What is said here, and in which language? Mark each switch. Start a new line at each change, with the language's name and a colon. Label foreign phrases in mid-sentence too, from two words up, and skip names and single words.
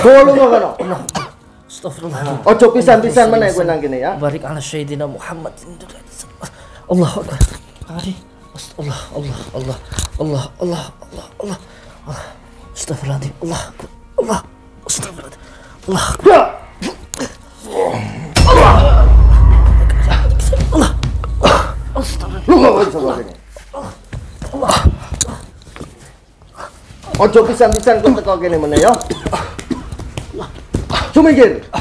Javanese: Golo ngono. Astagfirullahaladzim. Ojo pisan-pisan meneh kowe nang kene ya.
Arabic: بارِك على سيدنا محمد. الله أكبر. Kang Adin. Allah, Allah, Allah, Allah, Allah, Allah, Allah, Allah. Astagfirullahaladzim. Allah, Allah. Astagfirullahaladzim. Allah.
Javanese: Lu ngono saka kene. Ojo pisan-pisan kowe teko kene meneh ya. Sumingkir.